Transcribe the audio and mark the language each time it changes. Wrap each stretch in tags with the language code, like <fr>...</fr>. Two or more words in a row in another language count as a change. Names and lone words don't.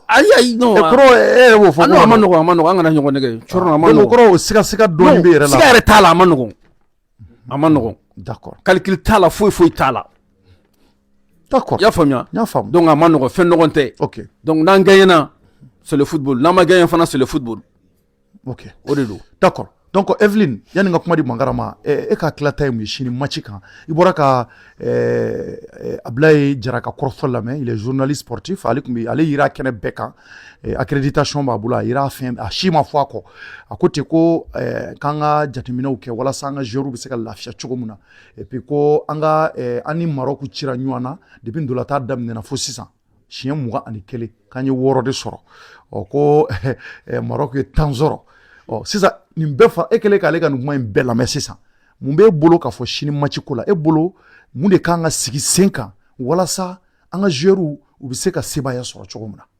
<bm>ayi non kɔrɔ e yɛrɛ b'o fɔ a ma nɔgɔn an kana ɲɔgɔn nɛgɛ cɔrɔ a ma nɔgɔn kɔrɔ siga dɔɔni bɛ yɛrɛ la siga yɛrɛ t'a la a ma nɔgɔn</bm> <fr>d'accord</fr> <bm>calcul t'a la foyi t'a la</bm> <fr>d'accord</fr> <bm>i y'a faamuya n y'a faamu donc a ma nɔgɔn fɛn nɔgɔn tɛ ok</bm> <fr>donc n'an gagnera c'est le football n'an ma gagné fana c'est le football</fr> <bm>ok o de don d'accord donc Evelyne yani ka kuma di Mangara ma e ka tilata ye mun ye sini match kan i bɔra ka Ablaye Jara ka kɔrɔfɔ lamɛn</bm> <fr>il est journaliste sportif</fr> <bm>ale yira kɛnɛ bɛɛ kan accréditation b'a bolo a yira fɛn a si ma fɔ a kɔ a ko ten ko k'an ka jateminɛw kɛ walasa an ka joueurs bɛ se ka lafiya cogo min na</bm> <fr>et puis</fr> <bm>ko an ni Maroc cira ɲɔgɔn na depuis ndolantan daminɛna fo sisan siɲɛ 21 k'an ye 6 de sɔrɔ ko Maroc ye 10 sɔrɔ sisan nin bɛɛ fa e kɛlen k'ale ka nin kuma in bɛɛ lamɛn sisan mun b'e bolo k'a fɔ sini match ko la e bolo mun de kan ka sigi sen kan walasa an ka joueurs u bɛ se ka sebaya sɔrɔ cogo min na.</bm>